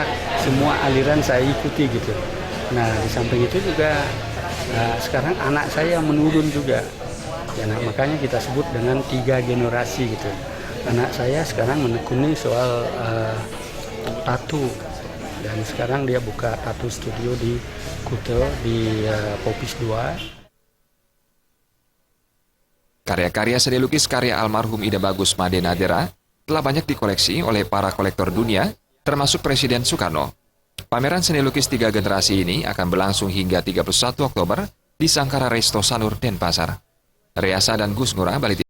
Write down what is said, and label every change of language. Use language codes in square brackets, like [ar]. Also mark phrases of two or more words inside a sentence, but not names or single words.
[id] Semua aliran saya ikuti gitu. Nah, di samping itu juga sekarang anak saya menurun juga. Ya, nah, makanya kita sebut dengan tiga generasi gitu. Anak saya sekarang menekuni soal tato, dan sekarang dia buka tato studio di Kuta, di Popis 2. Karya-karya seni lukis karya almarhum Ide Bagus Made Nadire telah banyak dikoleksi oleh para kolektor dunia, termasuk Presiden Soekarno. Pameran seni lukis tiga generasi ini akan berlangsung hingga 31 Oktober di Sankara Resto Sanur Denpasar. Riasa dan Gus Ngurah, Bali.